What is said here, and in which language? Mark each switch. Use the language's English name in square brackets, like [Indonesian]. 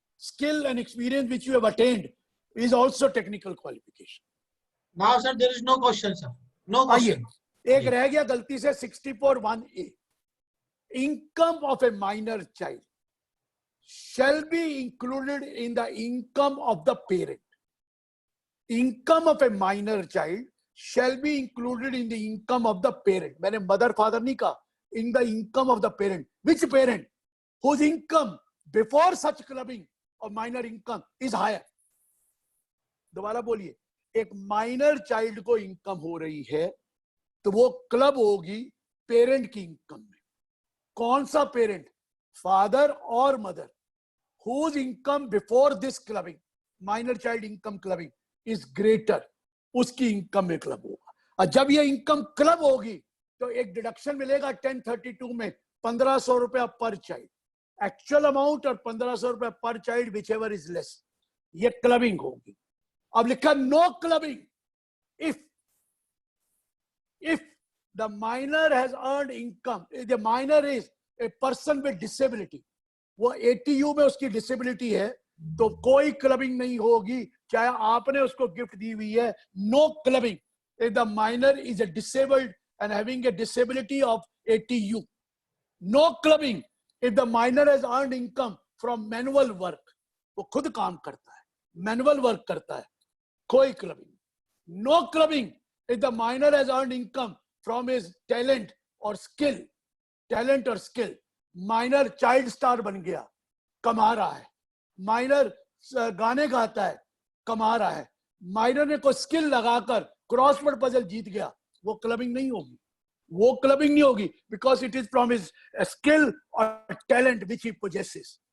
[English] Skill and experience which you have attend is also technical qualification. Now sir there is no question sir, no [Hindi] आइए, [English] Question. [Hindi] एक रह गया गलती से [English] 64(1)(a, income of a minor child shall be included in the income of the parent. Income of a minor child shall be included in the income of the parent. [Hindi] मैंने mother father नहीं कहा, [English] in the income of the parent. Which parent? Whose income before such clubbing of minor income is higher. [Hindi] दोबारा बोलिए, एक minor child को income हो रही है तो वो क्लब होगी पेरेंट की इनकम में। कौन सा पेरेंट? फादर और mother, [English] whose income before this clubbing, minor child income clubbing is greater, [Hindi] उसकी इनकम में क्लब होगा। और जब ये इनकम क्लब होगी तो एक डिडक्शन मिलेगा 1032 में 1500 रुपया पर चाइल्ड, [English] actual amount और 1500 रुपया per child whichever is less, [Hindi] ये क्लबिंग होगी। अब लिखा no clubbing [English] if the minor has earned income, the minor is a person with disability, [Hindi] वो ATU में उसकी डिसेबिलिटी है तो कोई क्लबिंग नहीं होगी, चाहे आपने उसको गिफ्ट दी हुई है। [English] No clubbing if the minor is a disabled and having a disability of ATU. No clubbing if the minor has earned income from manual work, [Hindi] वो खुद काम करता है, मैनुअल वर्क करता है, कोई clubbing. [English] No clubbing if the minor has earned income from his talent or skill, talent or skill. [Hindi] Minor child star बन गया, कमा रहा है, माइनर गाने गाता है, कमा रहा है, माइनर ने कोई स्किल लगाकर क्रॉसवर्ड पजल जीत गया, वो क्लबिंग नहीं होगी, वो क्लबिंग नहीं होगी, [English] Because it is from his skill और talent which he possesses.